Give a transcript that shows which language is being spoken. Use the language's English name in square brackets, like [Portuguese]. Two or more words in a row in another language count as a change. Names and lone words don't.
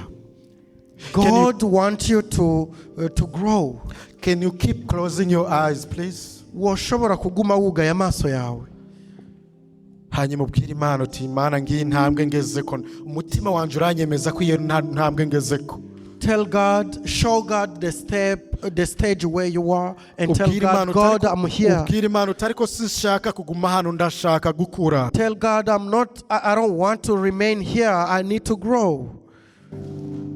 [English] God wants you to grow. Can you keep closing your eyes, please? [Rundi] Washobora kuguma wugaye amaso yawe. Hanyuma ubwira Imana uti, Imana ngiye intambwe ngezeko, umutima wanje uranyemeza ko iyo ntambwe ngezeko. [English] Tell God, show God the stage where you are, and tell God, God, I'm here. [Rundi] Ubwira Imana uti ariko sinshaka kuguma hano, ndashaka gukura. [English] Tell God, I don't want to remain here, I need to grow.